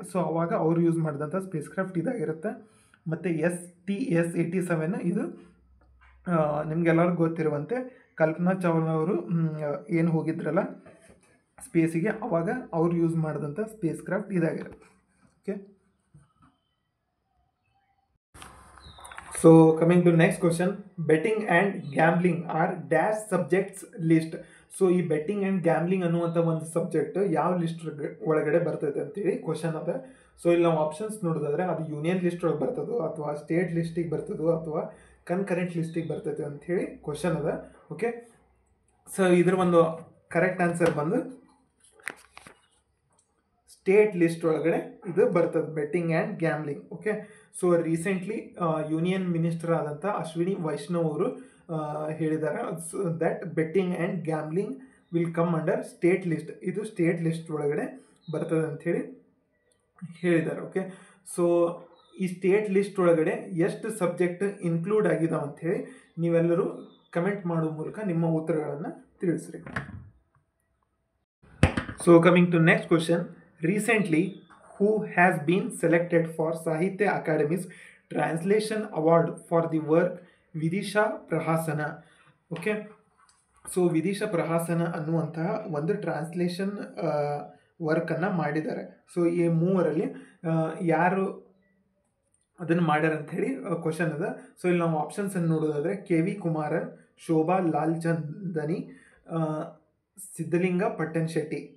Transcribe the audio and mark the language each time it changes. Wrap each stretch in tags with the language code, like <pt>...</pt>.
<kn>So ಅವಾಗ ಅವರು use ಮಾಡಿದಂಥ ಸ್ಪೇಸ್ ಕ್ರಾಫ್ಟ್ ಇದಾಗಿರುತ್ತೆ. ಮತ್ತು STS-87 ಇದು ನಿಮಗೆಲ್ಲರಿಗೂ ಗೊತ್ತಿರುವಂತೆ ಕಲ್ಪನಾ ಚಾವ್ಲಾ ಅವರು ಏನು ಹೋಗಿದ್ರಲ್ಲ ಸ್ಪೇಸಿಗೆ, ಅವಾಗ ಅವ್ರು ಯೂಸ್ ಮಾಡಿದಂಥ ಸ್ಪೇಸ್ ಕ್ರಾಫ್ಟ್ ಇದಾಗಿರುತ್ತೆ.</kn> <en>Okay, So coming to next question, betting and gambling are dash subjects list.</en> <kn>So ಈ ಬೆಟ್ಟಿಂಗ್ ಆ್ಯಂಡ್ ಗ್ಯಾಮ್ಲಿಂಗ್ ಅನ್ನುವಂಥ ಒಂದು ಸಬ್ಜೆಕ್ಟ್ ಯಾವ ಲಿಸ್ಟ್ ಒಳಗಡೆ ಬರ್ತೈತೆ ಅಂತೇಳಿ ಕ್ವಶನ್ ಅದ. ಸೊ ಇಲ್ಲಿ ನಾವು ಆಪ್ಷನ್ಸ್ ನೋಡೋದಾದ್ರೆ ಅದು ಯೂನಿಯನ್ ಲಿಸ್ಟ್ ಒಳಗೆ ಬರ್ತದೋ ಅಥವಾ ಸ್ಟೇಟ್ ಲಿಸ್ಟಿಗೆ ಬರ್ತದೋ ಅಥವಾ ಕನ್ಕರೆಂಟ್ ಲಿಸ್ಟಿಗೆ ಬರ್ತೈತೆ ಅಂಥೇಳಿ ಕ್ವಶನ್ ಅದ. ಓಕೆ, ಸೊ ಇದ್ರ ಒಂದು ಕರೆಕ್ಟ್ ಆನ್ಸರ್ ಬಂದು ಸ್ಟೇಟ್ ಲಿಸ್ಟ್ ಒಳಗಡೆ ಇದು ಬರ್ತದೆ, betting and gambling. Okay, so recently union minister ಆದಂಥ ಅಶ್ವಿನಿ ವೈಷ್ಣವ್ ಅವರು ಹೇಳಿದ್ದಾರೆ</kn> <en>that betting and gambling will come under state list,</en> <kn>ಇದು ಸ್ಟೇಟ್ ಲಿಸ್ಟ್ ಒಳಗಡೆ ಬರ್ತದೆ ಅಂಥೇಳಿ ಹೇಳಿದ್ದಾರೆ. ಓಕೆ, ಸೊ ಈ ಸ್ಟೇಟ್ ಲಿಸ್ಟ್ ಒಳಗಡೆ ಎಷ್ಟು ಸಬ್ಜೆಕ್ಟ್ ಇನ್ಕ್ಲೂಡ್ ಆಗಿದಾವೆ ಅಂಥೇಳಿ ನೀವೆಲ್ಲರೂ ಕಮೆಂಟ್ ಮಾಡೋ ಮೂಲಕ ನಿಮ್ಮ ಉತ್ತರಗಳನ್ನು ತಿಳಿಸ್ರಿ. So coming to next question,</kn> <en>recently who has been selected for Sahitya Academy's Translation Award for the work Vidisha Prahasana.</en> <kn>Okay, so Vidisha ಪ್ರಹಾಸನ ಅನ್ನುವಂತಹ ಒಂದು ಟ್ರಾನ್ಸ್ಲೇಷನ್ ವರ್ಕನ್ನು ಮಾಡಿದ್ದಾರೆ. ಸೊ ಈ ಮೂವರಲ್ಲಿ ಯಾರು ಅದನ್ನು ಮಾಡ್ಯಾರ ಅಂಥೇಳಿ ಕ್ವಶನ್ ಅದ. ಸೊ ಇಲ್ಲಿ ನಾವು ಆಪ್ಷನ್ಸನ್ನು ನೋಡೋದಾದರೆ KV ಕುಮಾರನ್, ಶೋಭಾ ಲಾಲ್ಚಂದನಿ, ಸಿದ್ಧಲಿಂಗ ಪಟ್ಟಣ್ ಶೆಟ್ಟಿ.</kn>